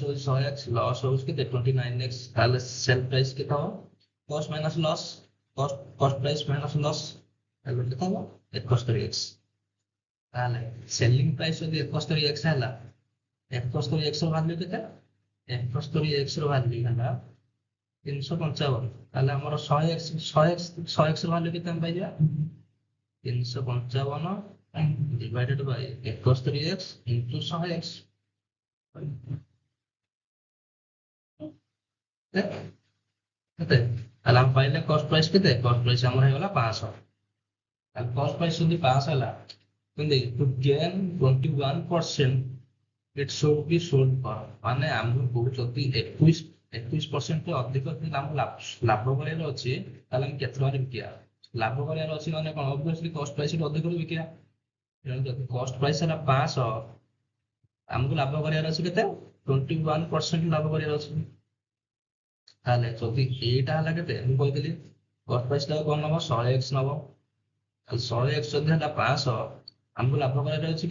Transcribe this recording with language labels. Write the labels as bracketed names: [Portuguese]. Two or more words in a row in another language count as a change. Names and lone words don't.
[Odia] ହଉଛି 100x ଲସ୍ ହଉଛି କେତେ 29x ତାହେଲେ [English] sell price [Odia] କେତେ ହବ [English] cost minus loss cost price minus loss [Odia] ତାହେଲେ କେତେ ହବ 71x ତାହେଲେ [English] selling price [Odia] ଯଦି 71x ହେଲା 71x ର ଭାଲ୍ୟୁ କେତେ 71x ର ଭାଲ୍ୟୁ ହେଲା 355 ତାହେଲେ ଆମର 100x ର ଭାଲ୍ୟୁ କେତେ ଆମେ ପାଇଯିବା [English] 355 divided by 71x into 100x [Odia] କେତେ ତାହେଲେ ଆମେ ପାଇଲେ [English] cost price [Odia] କେତେ [English] cost price [Odia] ଆମର ହେଇଗଲା 500 ତାହେଲେ [English] cost price [Odia] ଯଦି 500 ହେଲା କେମିତି [English] to gain 21% it should be sold for [Odia] ମାନେ ଆମକୁ ଯଦି 21% ଅଧିକ ଆମକୁ ଲାଭ କରିବାର ଅଛି ତାହେଲେ ଆମେ କେତେ ଟଙ୍କାରେ ବିକିବା ଲାଭ କରିବାର ଅଛି ମାନେ କଣ [English] obviously cost price [Odia] ଅଧିକରୁ ବିକିବା ଯଦି [English] cost price [Odia] ହେଲା 500 ଆମକୁ ଲାଭ କରିବାର ଅଛି କେତେ 21% ଲାଭ କରିବାର ଅଛି ତାହେଲେ ଯଦି ଏଇଟା ହେଲା କେତେ ମୁଁ କହିଥିଲି [English] cost price [Odia] ଟା କଣ ନବ 100x ନବ 100x ଯଦି ହେଲା 500 ଆମକୁ ଲାଭ କରିବାର ଅଛି